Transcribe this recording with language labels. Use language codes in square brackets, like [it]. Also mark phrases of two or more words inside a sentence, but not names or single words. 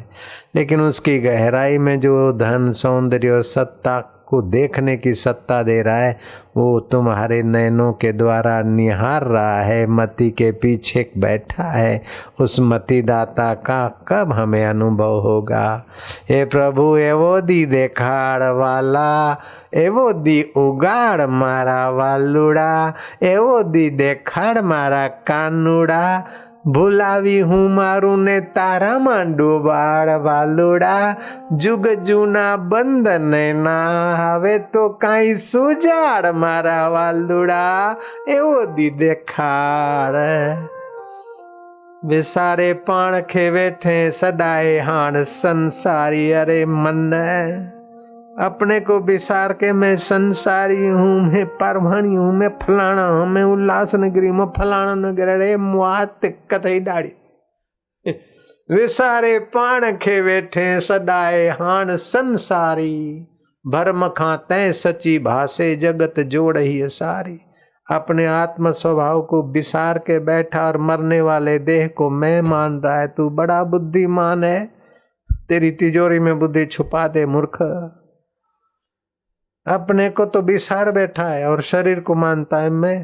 [hi] लेकिन उसकी गहराई में जो धन सौंदर्य और सत्ता को देखने की सत्ता दे रहा है, वो तुम्हारे नयनों के द्वारा निहार रहा है, मति के पीछे बैठा है। उस मति दाता का कब हमें अनुभव होगा? हे प्रभु, [gu] એવો દી દેખાડ વાલા, એવો દી ઉગાડ મારા વાલુડા, એવો દી દેખાડ મારા કાનુડા, ભુલાવી હું મારું ને તારા માં ડુબાડ વાલુડા, જુગ જૂના બંધન ના હવે તો કાંઈ સુઝાડ મારા વાલુડા, એવો દી દેખાડ। [sd] वे सारे पाण खे वेठे सदाए हाण संसारी, [hi] अरे मन अपने को विसार के मैं संसारी हूँ, मैं परभणी हूँ, मैं फलाना हूँ, मैं उल्लास नगरी में फलाना नगर, अरे मुआत कथई डाड़ी। [sd] वे सारे पाण खे वेठे सदाए हाण संसारी, भरम खाते सची भाषे जगत जोड़ ही सारी। [hi] अपने आत्म स्वभाव को विसार के बैठा और मरने वाले देह को मैं मान रहा है। तू बड़ा बुद्धिमान है, तेरी तिजोरी में बुद्धि छुपा दे मूर्ख। अपने को तो विसार बैठा है और शरीर को मानता है मैं।